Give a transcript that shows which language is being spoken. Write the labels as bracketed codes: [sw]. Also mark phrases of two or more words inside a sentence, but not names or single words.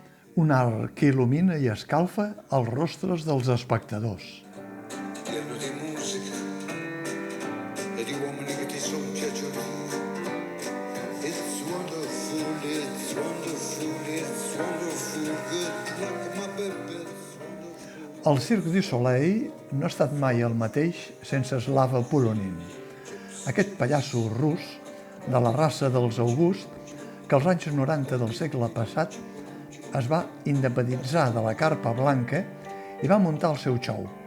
[ca] Un arc que il·lumina i escalfa els rostres dels espectadors. [it] Pieno di musica e di uomini che ti son piaciuti. [en] It's wonderful, it's wonderful, it's wonderful, good luck my baby. [ca] El Cirque du Soleil no ha estat mai el mateix sense Slava Polonin, aquest pallasso rus de la raça dels August que als anys 90 del segle passat es va independitzar de la carpa blanca i va muntar el seu show.